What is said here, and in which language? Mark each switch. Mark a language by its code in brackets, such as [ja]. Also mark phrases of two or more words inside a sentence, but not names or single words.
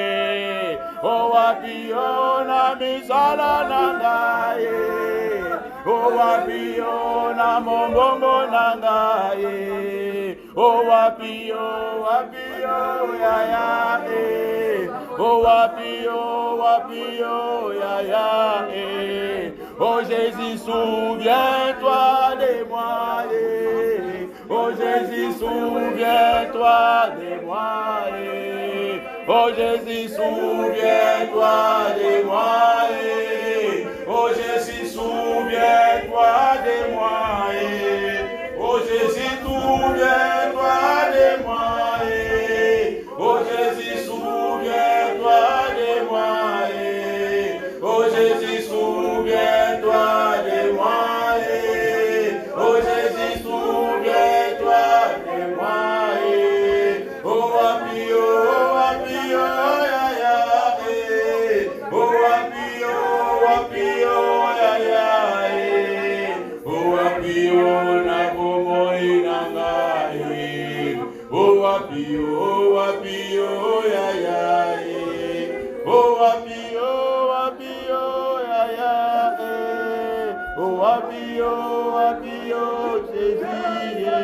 [ln] Oh, wapio, na misala nangaye. Oh, wapio, na mombongo nangaye. Oh, wapio, wapio, ya ya. Oh, wapio, wapio, ya ya. [fr] Oh, Jésus, souviens-toi de moi. Oh, Jésus, souviens-toi de moi. Oh, Jésus, souviens-toi de moi. Oh, Jésus, souviens-toi de moi. Oh, Jésus, souviens-toi de moi. Oh, Jésus, souviens-toi de moi. Oh, Jésus, souviens-toi de moi. Oh, Jésus, souviens-toi de moi. [ln] Oh, wapio, wapio, ya ya. Oh, wapio, wapio, ya ya. Oh, wapio, na bomoi nangai. Oh, wapio, wapio, ya ya. Oh, wapio, wapio, ya ya. Oh, wapio, wapio, Jésus.